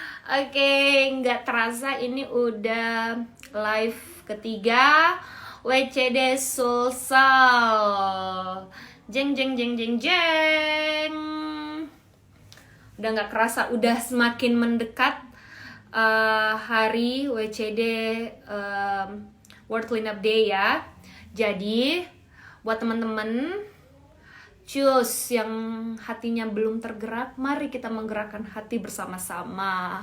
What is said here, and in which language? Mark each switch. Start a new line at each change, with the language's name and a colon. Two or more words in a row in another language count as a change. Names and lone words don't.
Indonesian: Oke, nggak terasa ini udah live ketiga WCD Sulsel. Jeng jeng jeng jeng jeng. Udah nggak kerasa, udah semakin mendekat hari WCD World Cleanup Day ya. Jadi buat teman-teman cus yang hatinya belum tergerak, mari kita menggerakkan hati bersama-sama.